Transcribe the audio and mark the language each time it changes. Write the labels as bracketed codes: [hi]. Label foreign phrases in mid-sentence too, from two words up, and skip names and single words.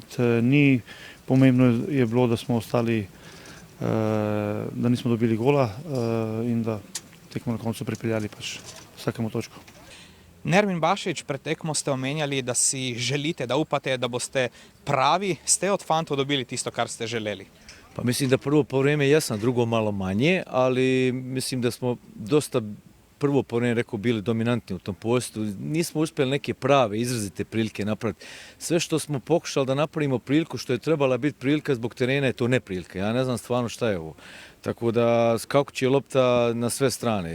[sl] Ni pomembno je bilo, da smo ostali, da nismo dobili gola in da tekmo na koncu pripeljali pač vsakemu točko. Nermin Bašić, pred tekmo ste omenjali, da si želite, da upate, da boste pravi. Ste od fantov dobili tisto, kar ste želeli? [bs] Pa mislim da prvo po vrijeme jesam, drugo malo manje, ali mislim da smo dosta prvo povremeno rekao bili dominantni u tom postu. Nismo uspjeli neke prave, izrazite prilike napraviti. Sve što smo pokušali da napravimo priliku što je trebala biti prilika zbog terena je to neprilika. Ja ne znam stvarno šta je ovo. Tako da skakuće lopta na sve strane.